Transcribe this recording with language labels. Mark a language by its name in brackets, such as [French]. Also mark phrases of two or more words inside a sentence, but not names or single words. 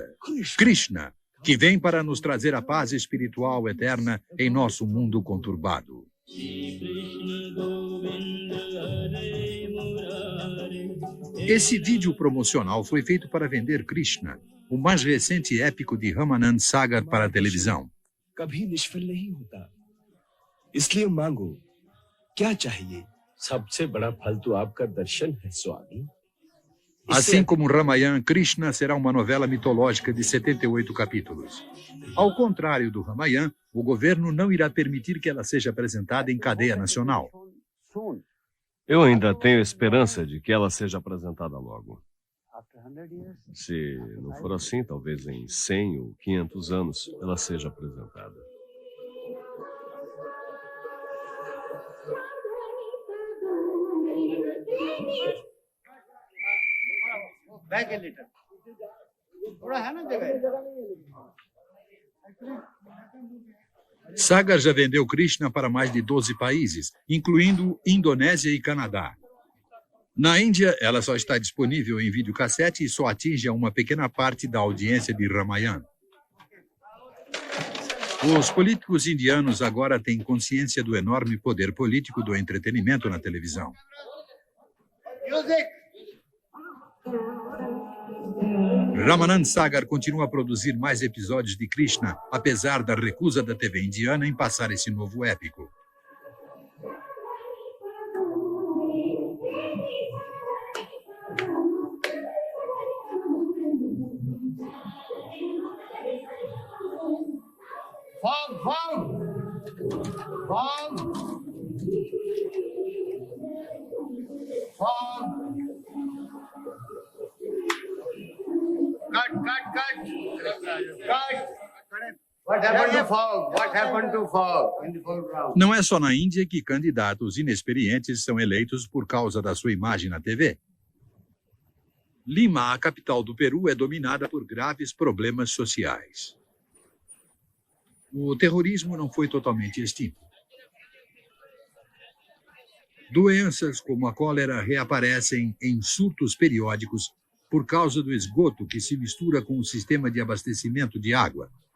[Portuguese] Krishna, que vem para nos trazer a paz espiritual eterna em nosso mundo conturbado. Esse vídeo promocional foi feito para vender Krishna, o mais recente épico de Ramanand Sagar para a televisão. [Hindi] इसलिए मांगो क्या चाहिए सबसे बड़ा फल तो आपका दर्शन है स्वामी. [Portuguese] Assim como Ramayana, Krishna será uma novela mitológica de 78 capítulos. Ao contrário do Ramayana, o governo não irá permitir que ela seja apresentada em cadeia nacional. Eu ainda tenho esperança de que ela seja apresentada logo. Se não for assim, talvez em 100 ou 500 anos ela seja apresentada. [English] Back a little. [Hindi] थोड़ा है ना जगह. [Portuguese] Sagar já vendeu Krishna para mais de 12 países, incluindo Indonésia e Canadá. Na Índia, ela só está disponível em videocassete e só atinge a uma pequena parte da audiência de Ramayana. Os políticos indianos agora têm consciência do enorme poder político do entretenimento na televisão. Ramanand Sagar continua a produzir mais episódios de Krishna, apesar da recusa da TV indiana em passar esse novo épico. [English] Fog, fog, fog, fog. Cut. What happened to fog? What happened to fog in the foreground? [Portuguese] Não é só na Índia que candidatos inexperientes são eleitos por causa da sua imagem na TV. Lima, a capital do Peru, é dominada por graves problemas sociais. O terrorismo não foi totalmente extinto. Doenças como a cólera reaparecem em surtos periódicos por causa do esgoto que se mistura com o sistema de abastecimento de água.